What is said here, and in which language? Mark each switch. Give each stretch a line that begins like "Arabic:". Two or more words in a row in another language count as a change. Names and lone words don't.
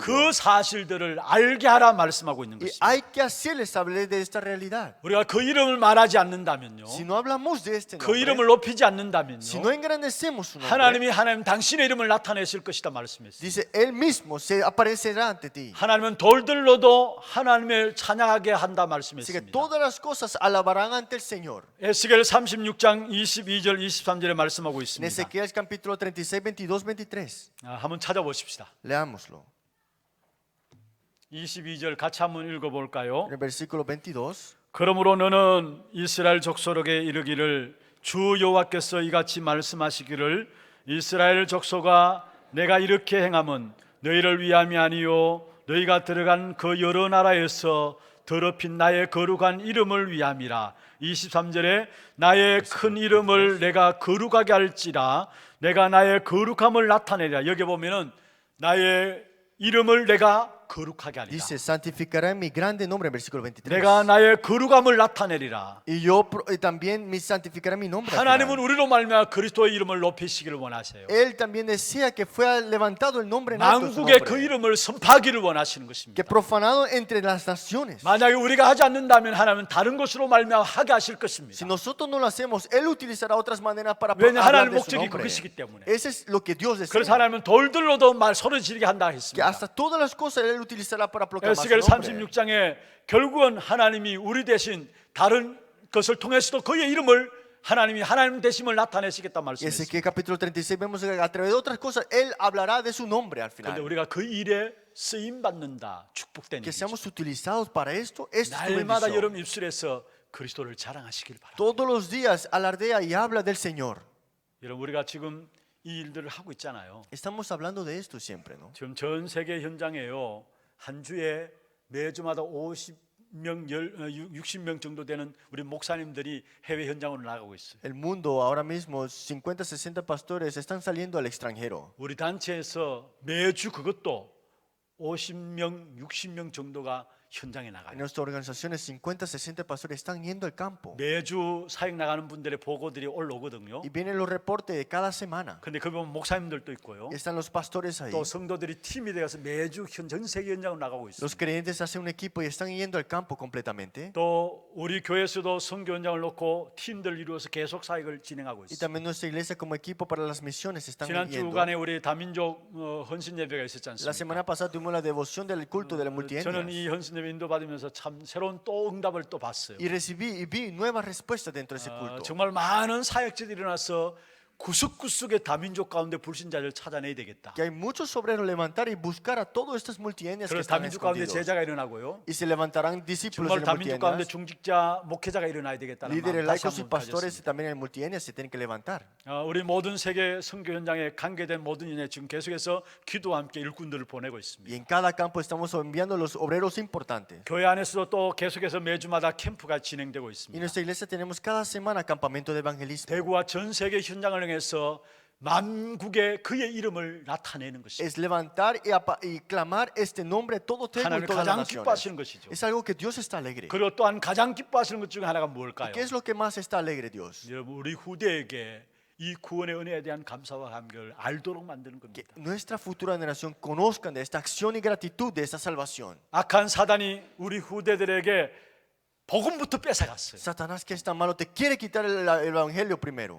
Korean: 그 사실들을 알게 하라 말씀하고 있는
Spanish: Y
Korean: 것입니다.
Spanish: hay que hacerles saber de esta realidad.
Korean: 우리가 그 이름을 말하지 않는다면요,
Spanish: Si no hablamos de este
Korean: 그
Spanish: nombre,
Korean: 이름을 높이지 않는다면요,
Spanish: si no engrandecemos su nombre,
Korean: 하나님 당신의 이름을 나타내실 것이다 말씀했습니다.
Spanish: dice, Él mismo se aparecerá ante ti.
Korean: 하나님은 돌들로도 하나님을 찬양하게 한다
Spanish: Así que
Korean: 말씀했습니다.
Spanish: todas las cosas alabarán ante el Señor.
Korean: 에스겔 36장 22절 23절에 말씀하고
Spanish: En
Korean: 있습니다.
Spanish: Ezequiel capítulo 36, 22, 23.
Korean: 한번 찾아보십시다.
Spanish: Leámoslo.
Korean: 22절 같이 한번 읽어볼까요?
Spanish: En el versículo 22.
Korean: 그러므로 너는 이스라엘 족속에게 이르기를 주 여호와께서 이같이 말씀하시기를 이스라엘 족속아 내가 이렇게 행함은 너희를 위함이 아니요 너희가 들어간 그 여러 나라에서 더럽힌 나의 거룩한 이름을 위함이라. 23절에 나의 큰 이름을 내가 거룩하게 할지라 내가 나의 거룩함을 나타내리라. 여기 보면은 나의 이름을 내가 거룩하게 하리라.
Spanish: Dice, santificará en mi grande nombre, en versículo 23.
Korean: 내가 나의 거룩함을 나타내리라.
Spanish: Y yo también santificaré mi nombre. al
Korean: 하나님은
Spanish: final.
Korean: 우리로 말미암아 그리스도의 이름을 높이시기를 원하세요.
Spanish: Él también desea que fuera levantado el nombre en alto su
Korean: 만국의 그
Spanish: nombre,
Korean: 이름을 선포하기를 원하시는
Spanish: que
Korean: 것입니다.
Spanish: profanado entre las naciones.
Korean: 만약에 우리가 하지 않는다면 하나님은 다른 것으로 말미암아 하게 하실 것입니다.
Spanish: Si nosotros no lo hacemos, Él utilizará otras maneras para
Korean: 왜냐
Spanish: hablar
Korean: 하나님
Spanish: de su
Korean: 목적이
Spanish: nombre.
Korean: 그것이기 때문에.
Spanish: Eso es lo que Dios
Korean: 그래서
Spanish: desea.
Korean: 하나님은 돌들로도 말 소리 지르게 한다
Spanish: Que
Korean: 했습니다.
Spanish: hasta todas las cosas Él utilizará para proclamar su
Korean: 에스겔
Spanish: nombre.
Korean: 36장에 결국은 하나님이 우리 대신 다른 것을 통해서도 그의 이름을 하나님이 하나님 되심을 나타내시겠다
Spanish: Y
Korean: 말씀했습니다.
Spanish: Ezequiel capítulo 36 vemos que a través de otras cosas Él hablará de su nombre al
Korean: 그런데
Spanish: final.
Korean: 우리가 그 일에 쓰임 받는다, 축복된
Spanish: Que
Korean: 일이죠.
Spanish: seamos utilizados para esto, esto es tu
Korean: 날마다
Spanish: bendición.
Korean: 여러분 입술에서 그리스도를 자랑하시길 바랍니다.
Spanish: Todos los días alardea y habla del Señor.
Korean: 여러분 우리가 지금 이 일들을 하고 있잖아요.
Spanish: Estamos hablando de esto siempre, ¿no?
Korean: 지금 전 세계 현장에요. 한 주에 매주마다 50명, 60명 정도 되는 우리 목사님들이 해외 현장으로 나가고 있어요.
Spanish: El mundo ahora mismo 50, 60 pastores están saliendo al extranjero.
Korean: 우리 단체에서 매주 그것도 50명, 60명 정도가 현장에
Spanish: En
Korean: 나가요.
Spanish: nuestras organizaciones 50, 60 pastores están yendo al campo.
Korean: 매주 사역 나가는 분들의 보고들이 올라오거든요.
Spanish: Y vienen los reportes de cada semana.
Korean: 근데 그 보면 목사님들도 있고요.
Spanish: Y están los pastores ahí.
Korean: 또 성도들이 팀이 되어서 매주 전 세계 현장으로 나가고 있어요.
Spanish: Los creyentes hacen un equipo y están yendo al campo completamente.
Korean: 또 우리 교회에서도 선교 현장을 놓고 팀들 이루어서 계속 사역을 진행하고
Spanish: Y
Korean: 있어요.
Spanish: también nuestra iglesia como equipo para las misiones están
Korean: 지난
Spanish: yendo.
Korean: 주간에 우리 다민족 헌신 예배가 있었지
Spanish: La
Korean: 않습니까?
Spanish: semana pasada tuvimos la devoción del culto de la
Korean: 저는
Spanish: multietnias.
Korean: 이 헌신 예배 인도받으면서 참 새로운 또 응답을 또 봤어요.
Spanish: Y recibí y vi nuevas respuestas dentro de ese culto.
Korean: 정말 많은 사역자들이 일어나서 구석구석의 다민족 가운데 불신자를 찾아내야 되겠다.
Spanish: Que hay muchos obreros levantar y buscar a todas estas multietnias que
Korean: 그래서
Spanish: están
Korean: 다민족 가운데
Spanish: escondidos.
Korean: 제자가 일어나고요.
Spanish: Y se levantarán discípulos
Korean: 정말
Spanish: en
Korean: 다민족 가운데
Spanish: multietnias.
Korean: 중직자 목회자가 일어나야 되겠다는
Spanish: Líderes
Korean: 마음 다시
Spanish: laicos y
Korean: 한번
Spanish: pastores
Korean: 가졌습니다.
Spanish: también en multietnias se tienen que levantar.
Korean: 우리 모든 세계 선교 현장에 관계된 모든 인에 지금 계속해서 기도와 함께 일꾼들을 보내고
Spanish: Y
Korean: 있습니다.
Spanish: en cada campo estamos enviando los obreros importantes.
Korean: 교회 안에서도 또 계속해서 매주마다 캠프가 진행되고
Spanish: Y en
Korean: 있습니다.
Spanish: nuestra iglesia tenemos cada semana campamento de evangelismo.
Korean: 대구와 전 세계 현장을 향해서 만국의 그의 이름을 나타내는 것입니다.
Spanish: Es levantar y clamar este nombre a todo Tegu y
Korean: 하나님을
Spanish: todas las
Korean: 가장
Spanish: naciones.
Korean: 기뻐하시는 것이죠.
Spanish: Es algo que Dios está alegre.
Korean: 그리고 또한 가장 기뻐하시는 것 중에 하나가 뭘까요?
Spanish: ¿Qué es lo que más está alegre Dios?
Korean: 여러분 우리 후대에게 이 구원의 은혜에 대한 감사와 감격을 알도록 만드는
Spanish: Que
Korean: 겁니다.
Spanish: nuestra futura generación conozcan de esta acción y gratitud de esta salvación.
Korean: 악한 사단이 우리 후대들에게 복음부터 뺏어갔어요.
Spanish: Satanás, que es tan malo, te quiere quitar el evangelio primero.